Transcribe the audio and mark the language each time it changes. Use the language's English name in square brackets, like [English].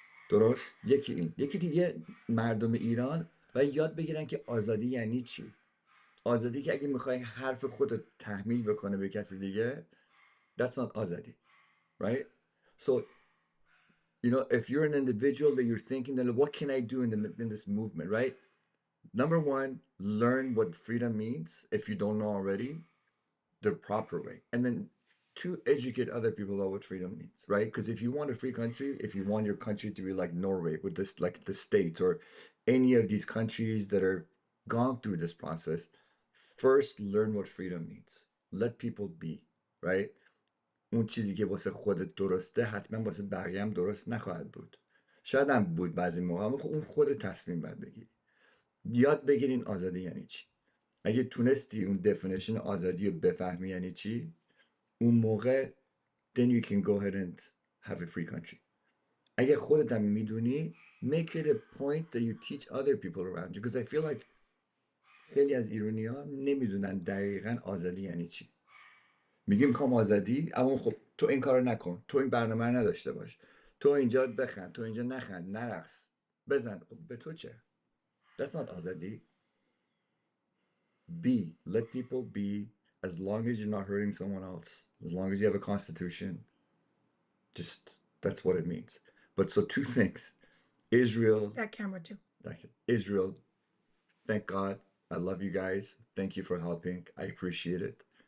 [Persian] درست؟ یکی دیگه مردم ایران باید یاد بگیرن که آزادی یعنی چی. آزادی که اگه میخوای حرف خودت تحمیل بکنه به کسی دیگه، [English] that's not [Persian] آزادی. [English] Right? So, you know, if you're an individual that you're thinking that what can I do in this movement, right? Number one, learn what freedom means if you don't know already, the proper way. And then two, educate other people about what freedom means, right? Because if you want a free country, if you want your country to be like Norway with this, like the States or any of these countries that are gone through this process, first learn what freedom means. Let people be, right? [Persian] اون چیزی که واسه خودت درسته حتما واسه بقیه هم درست نخواهد بود. شاید هم بود بعضی موقع، اما اون خود تصمیم باید بگیری. یاد بگیرین آزادی یعنی چی. اگه تونستی اون دفینیشن آزادی رو بفهمی یعنی چی، اون موقع [English] then you can go ahead and have a free country. [Persian] اگه خودت هم میدونی [English] make it a point that you teach other people around you because I feel like [Persian] خیلی از ایرانی ها نمیدونن دقیقا آزادی یعنی چی. میگی میخوام آزادی، اما خب تو این کار نکن، تو این برنامه رو نداشته باش، تو اینجا بخند، تو اینجا نخند، نرقص، بزن. خب به تو چه؟ [English] That's not [Persian] آزادی. [English] Let people be as long as you're not hurting someone else, as long as you have a constitution. Just that's what it means. But so two things. Israel, That camera too. Israel, thank God. I love you guys. Thank you for helping. I appreciate it.